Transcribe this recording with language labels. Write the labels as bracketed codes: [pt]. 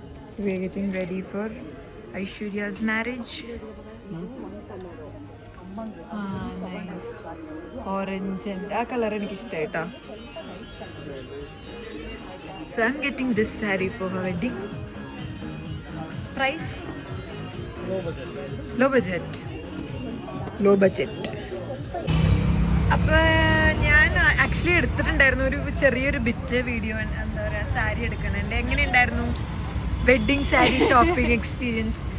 [en] So we are getting ready for Aishwarya's marriage. Nice. Orange and [ml] ആ colour എനിക്ക് ഇഷ്ടമായിട്ടാ. [en] So I'm getting this saree for her wedding. Price? Low budget. [ml] അപ്പോൾ ഞാൻ actually എടുത്തിട്ടുണ്ടായിരുന്നു ഒരു ചെറിയൊരു bit video, എന്താ പറയുക, സാരി എടുക്കണുണ്ട്. എങ്ങനെയുണ്ടായിരുന്നു വെഡിങ് സാരി ഷോപ്പിംഗ് എക്സ്പീരിയൻസ്?